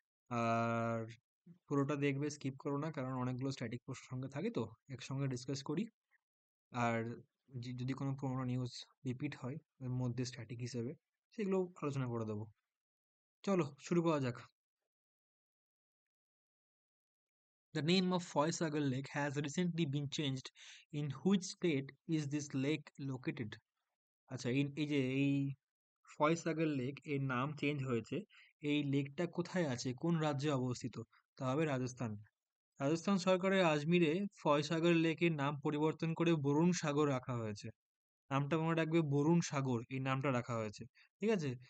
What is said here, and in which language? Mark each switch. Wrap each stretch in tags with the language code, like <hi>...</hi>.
<bn>আর পুরোটা দেখবে, স্কিপ করো না, কারণ অনেকগুলো স্ট্যাটিক প্রশ্ন সঙ্গে থাকে, তো একসঙ্গে ডিসকাস করি। আর যদি কোনো পুরোনো নিউজ রিপিট হয় এর মধ্যে স্ট্যাটিক হিসেবে, সেগুলো আলোচনা করে দেবো। চলো শুরু করা যাক।</bn> <en>The name of Foysagar Lake has recently been changed. In which state is this lake located?</en> <bn>আচ্ছা, এই ফয়সাগর লেক এর নাম চেঞ্জ হয়েছে। এই লেকটা কোথায় আছে, কোন রাজ্যে অবস্থিত? তা হবে রাজস্থান। রাজস্থান সরকারের আজমিরে ফয়সাগর লেকের নাম পরিবর্তন করে বরুণ সাগর রাখা হয়েছে। নামটা মনে রাখবে, বরুণ সাগর এই নামটা রাখা হয়েছে। ঠিক আছে।</bn>